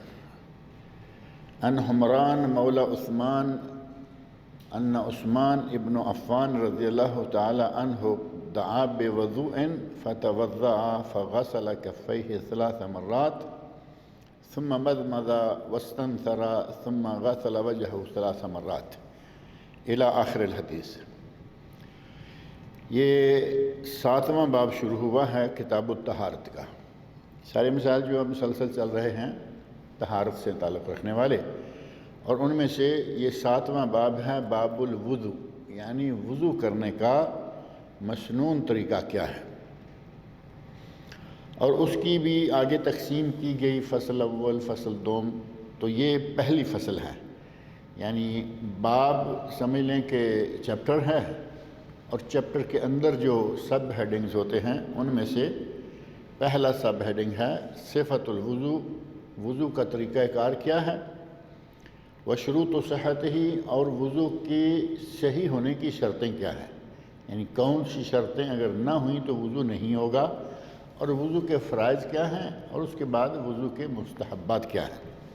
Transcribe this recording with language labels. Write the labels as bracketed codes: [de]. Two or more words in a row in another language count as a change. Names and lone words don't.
[ar] عن حمران مولى عثمان أن عثمان ابن عفان رضي الله تعالى عنه دعا بوضوء فتوضأ فغسل كفيه 3 مرات ثم مضمض واستنثر ثم غسل وجهه 3 مرات إلى آخر الحديث. [ur] یہ 7واں باب شروع ہوا ہے کتاب الطہارت کا. سارے مسائل جو اب مسلسل چل رہے ہیں طہارت سے تعلق رکھنے والے، اور ان میں سے یہ 7واں باب ہے باب الوضو، یعنی وضو کرنے کا مسنون طریقہ کیا ہے، اور اس کی بھی آگے تقسیم کی گئی، فصل اول فصل دوم. تو یہ پہلی فصل ہے، یعنی باب سمجھ لیں کہ چیپٹر ہے، اور چیپٹر کے اندر جو سب ہیڈنگز ہوتے ہیں ان میں سے پہلا [en] sub heading [ur] ہے صفت الوضو، وضو کا طریقہ کار کیا ہے، [ar] وشروط صحت ہی، [ur] اور وضو کی صحیح ہونے کی شرطیں کیا ہیں، یعنی کون سی شرطیں اگر نہ ہوئیں تو وضو نہیں ہوگا، اور وضو کے فرائض کیا ہیں، اور اس کے بعد وضو کے مستحبات کیا ہیں.